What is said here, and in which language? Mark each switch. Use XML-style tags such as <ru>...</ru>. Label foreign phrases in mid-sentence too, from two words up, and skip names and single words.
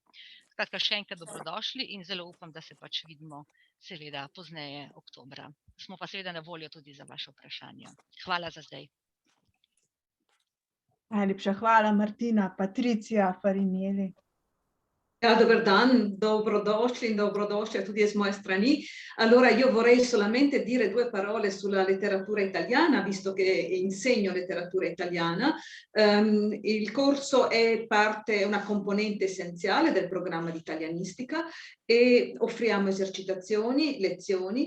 <sl>Skratka, še enkrat dobrodošli in zelo upam, da se pač vidimo seveda pozneje oktobra. Smo pa seveda na voljo tudi za vaše vprašanja. Hvala za zdaj. Najlepša hvala, Martina. Patrizia Farinelli. Dober dan, dobrodošli in dobrodošli tudi z moje strani.</sl> <it>Allora io vorrei solamente dire 2 parole sulla letteratura italiana, visto che insegno letteratura italiana. Il corso è una componente essenziale del programma di italianistica e offriamo esercitazioni, lezioni.</it>